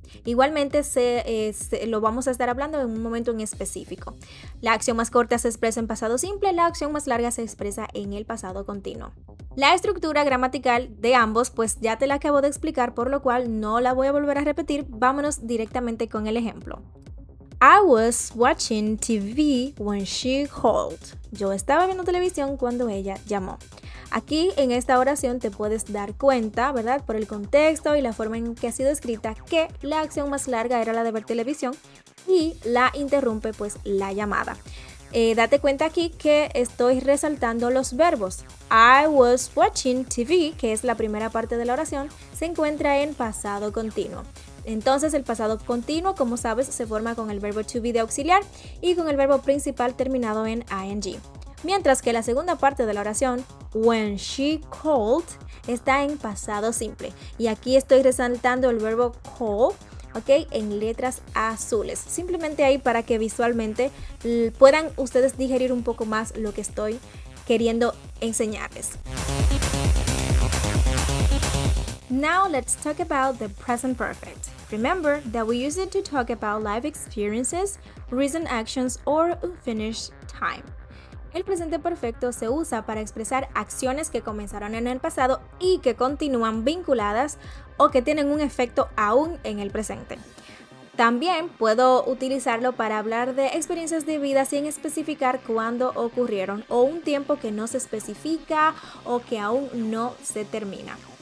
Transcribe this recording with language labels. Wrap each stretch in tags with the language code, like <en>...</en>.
<es>Igualmente lo vamos a estar hablando en un momento en específico. La acción más corta se expresa en pasado simple, la acción más larga se expresa en el pasado continuo. La estructura gramatical de ambos pues ya te la acabo de explicar, por lo cual no la voy a volver a repetir. Vámonos directamente con el ejemplo.</es> <en>I was watching TV when she called.</en> <es>Yo estaba viendo televisión cuando ella llamó. Aquí en esta oración te puedes dar cuenta, ¿verdad? Por el contexto y la forma en que ha sido escrita, que la acción más larga era la de ver televisión y la interrumpe pues la llamada. Date cuenta aquí que estoy resaltando los verbos.</es> <en>I was watching TV,</en> <es>que es la primera parte de la oración, se encuentra en pasado continuo. Entonces el pasado continuo, como sabes, se forma con el verbo to be de auxiliar y con el verbo principal terminado en ing. mientras que la segunda parte de la oración,</es> <en>when she called,</en> <es>está en pasado simple. Y aquí estoy resaltando el verbo call, ¿ok? En letras azules. Simplemente ahí para que visualmente puedan ustedes digerir un poco más lo que estoy queriendo enseñarles.</es> <en>Now let's talk about the present perfect. Remember that we use it to talk about life experiences, recent actions, or unfinished time.</en> <es>El presente perfecto se usa para expresar acciones que comenzaron en el pasado y que continúan vinculadas o que tienen un efecto aún en el presente. También puedo utilizarlo para hablar de experiencias de vida sin especificar cuándo ocurrieron o un tiempo que no se especifica o que aún no se termina.</es>